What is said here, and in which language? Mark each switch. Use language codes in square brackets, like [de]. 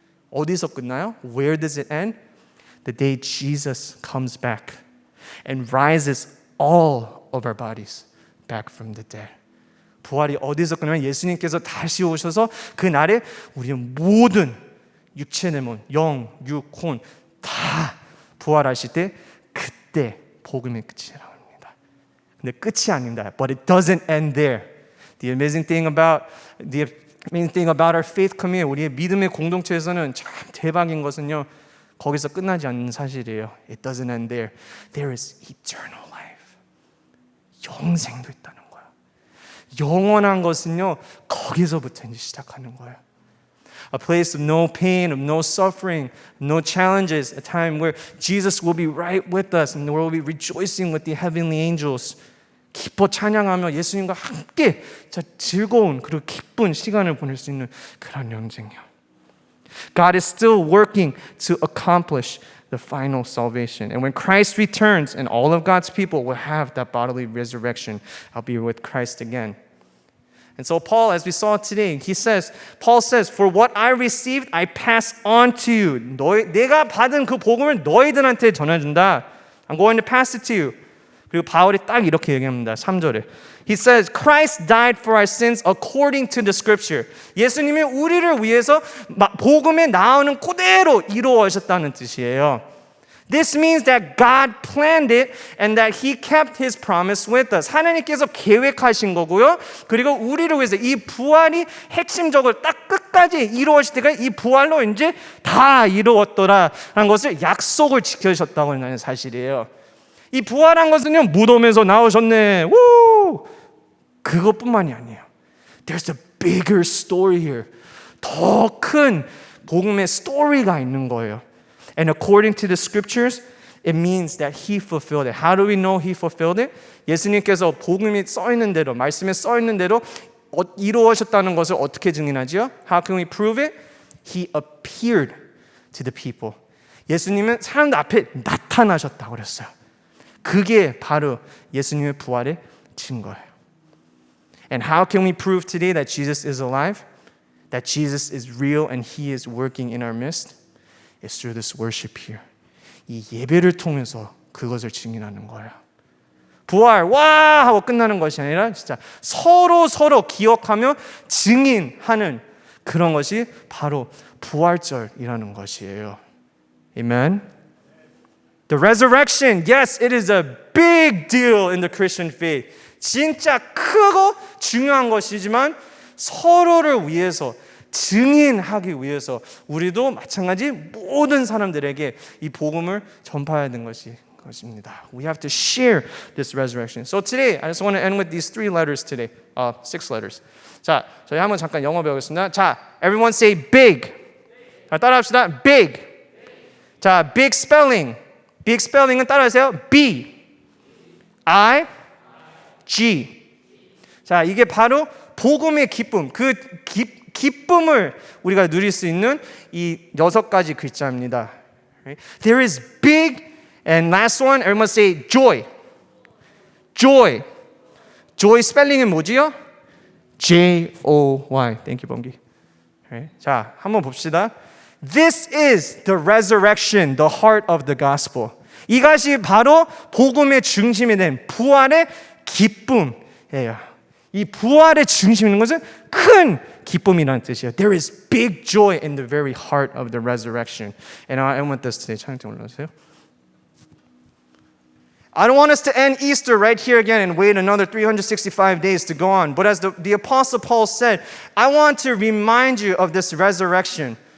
[ko] 어디서 끝나요? [en] Where does it end? The day Jesus comes back and rises all of our bodies back from the dead. [ko] 부활이 어디서 끝나면 예수님께서 다시 오셔서 그 날에 우리의 모든 육체 내몬, 영, 육, 혼 다 부활하실 때 그때 복음의 끝이라고 합니다. 근데 끝이 아닙니다. [en] But it doesn't end there. The amazing thing about our faith community, [ko] 우리의 믿음의 공동체에서는 참 대박인 것은요, 거기서 끝나지 않는 사실이에요. [en] It doesn't end there. There is eternal life. [ko] 영생도 있다는 거예요. 영원한 것은요, 거기서부터 이제 시작하는 거예요. [en] A place of no pain, of no suffering, no challenges, a time where Jesus will be right with us and we'll be rejoicing with the heavenly angels. [ko] 기뻐 찬양하며 예수님과 함께 즐거운 그리고 기쁜 시간을 보낼 수 있는 그런 영생이요. [en] God is still working to accomplish the final salvation. And when Christ returns and all of God's people will have that bodily resurrection, I'll be with Christ again. And so Paul, as we saw today, Paul says, for what I received, I pass on to you. [ko] 내가 받은 그 복음을 너희들한테 전해준다. [en] I'm going to pass it to you. [ko] 그리고 바울이 딱 이렇게 얘기합니다. 3절에. [en] He says, Christ died for our sins according to the scripture. [ko] 예수님이 우리를 위해서 복음에 나오는 그대로 이루어졌다는 뜻이에요. [en] This means that God planned it and that He kept His promise with us. [ko] 하나님께서 계획하신 거고요. 그리고 우리를 위해서 이 부활이 핵심적으로 딱 끝까지 이루어질 때가 이 부활로 이제 다 이루었더라라는 것을 약속을 지켜주셨다고 하는 사실이에요. 이 부활한 것은요, 무덤에서 나오셨네. 우! 그것뿐만이 아니에요. [en] There's a bigger story here. [ko] 더 큰 복음의 스토리가 있는 거예요. [en] And according to the scriptures, It means that He fulfilled it. How do we know He fulfilled it? [ko] 예수님께서 복음이 써 있는 대로, 말씀에 써 있는 대로 이루어졌다는 것을 어떻게 증인하지요? [en] How can we prove it? He appeared to the people. [ko] 예수님은 사람들 앞에 나타나셨다고 그랬어요. 그게 바로 예수님의 부활의 증거예요. [en] And how can we prove today that Jesus is alive? That Jesus is real and He is working in our midst? It's through this worship here. [ko] 이 예배를 통해서 그것을 증인하는 거예요. 부활 와 하고 끝나는 것이 아니라 진짜 서로 기억하며 증인하는 그런 것이 바로 부활절이라는 것이에요. [en] Amen. The resurrection, yes, it is a big deal in the Christian faith. [ko] 진짜 크고 중요한 것이지만 서로를 위해서 증인하기 위해서 우리도 마찬가지 모든 사람들에게 이 복음을 전파해야 되는 것입니다. [en] We have to share this resurrection. So today, I just want to end with these 3 letters today. 6 letters. [ko] 자, 저희 한번 잠깐 영어 배우겠습니다. [en] 자, everyone say big. [ko] 자, 따라합시다. [en] big. 자, big spelling. [ko] big spelling은 따라하세요. [en] B, I, G. [ko] 자, 이게 바로 복음의 기쁨. 그 기쁨을 우리가 누릴 수 있는 이 6가지 글자입니다. [en] There is big and last one, everyone say joy. joy. [ko] joy 스펠링은 뭐지요? [en] J-O-Y. Thank you, 범기. [ko] 자, 한번 봅시다. [en] This is the resurrection, the heart of the gospel. [ko] 이것이 바로 복음의 중심이 된 부활의 기쁨이에요. 이 부활의 중심이 있는 것은 큰 기쁨이라는 뜻이에요. [en] There is big joy in the very heart of the resurrection. And I want this today. [ko] 찬양팀 올라오세요. [en] I don't want us to end Easter right here again and wait another 365 days to go on. But as the Apostle Paul said, I want to remind you of this resurrection.